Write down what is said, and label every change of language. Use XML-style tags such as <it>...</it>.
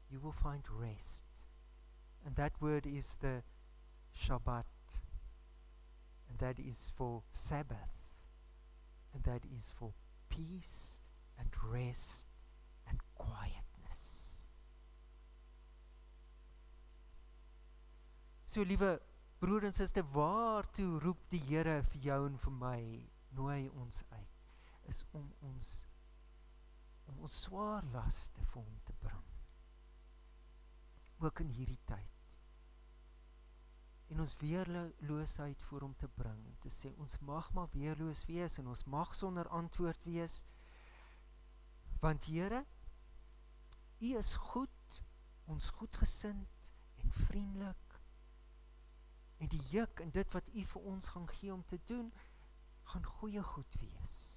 <en>You will find rest. And that word is the Shabbat. And that is for Sabbath. And that is for peace and rest and quietness.</en> <af>So, liewe broer en suster, waartoe roep die Here vir jou en vir my, nooi ons uit, is om ons swaar laste vir hom te bring. Ook in hierdie tyd. En ons weerloosheid voor hom te bring. En te sê, ons mag maar weerloos wees en ons mag sonder antwoord wees. Want Here, U is goed, ons goedgesind en vriendelik. En die juk en dit wat U vir ons gaan gee om te doen, gaan goeie goed wees.</af>